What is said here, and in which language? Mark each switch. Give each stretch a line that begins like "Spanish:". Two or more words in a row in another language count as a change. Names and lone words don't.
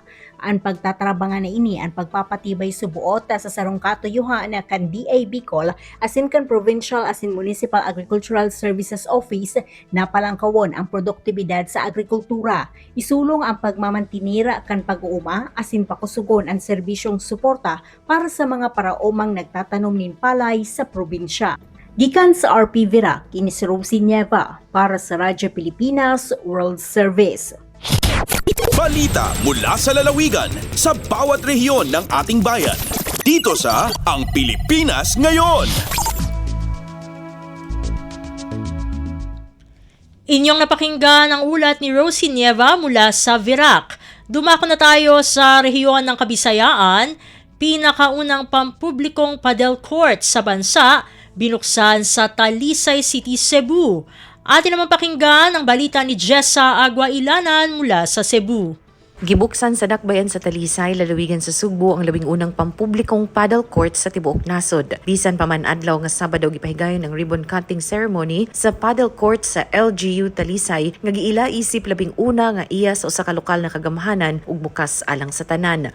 Bikol: Ang pagtatrabangan na ini ang pagpapatibay subuot sa sarong katuyuhan na kan DA Bicol as in kan Provincial as in Municipal Agricultural Services Office na palangkawon ang produktibidad sa agrikultura. Isulong ang pagmamantinira kan pag-uuma as in pakusugon ang serbisyong suporta para sa mga paraomang nagtatanom nin palay sa probinsya.
Cebuano: Gikan sa RP Virac, kini si Rosie Nieva para sa Radyo Pilipinas World Service.
Filipino: Balita mula sa lalawigan sa bawat rehiyon ng ating bayan. Dito sa Ang Pilipinas Ngayon. Inyong napakinggan ang ulat ni Rosie Nieva mula sa Virac. Dumako na tayo sa rehiyon ng Kabisayaan. Pinakaunang pampublikong
English: padel court
Filipino: sa bansa binuksan sa Talisay City, Cebu. Atin naman pakinggan ang balita ni Jessa Aguailanan mula sa Cebu.
Cebuano: Gibuksan sa dakbayan sa Talisay, lalawigan sa Sugbo ang labing unang pampublikong
English: paddle court
Cebuano: sa tibuok nasod. Bisan pa man adlaw nga Sabado gipahigayon ang
English: ribbon cutting ceremony
Cebuano: sa paddle court sa LGU Talisay nga giila isip labing una nga iya sa usa ka lokal na kagamhanan ug bukas alang sa tanan.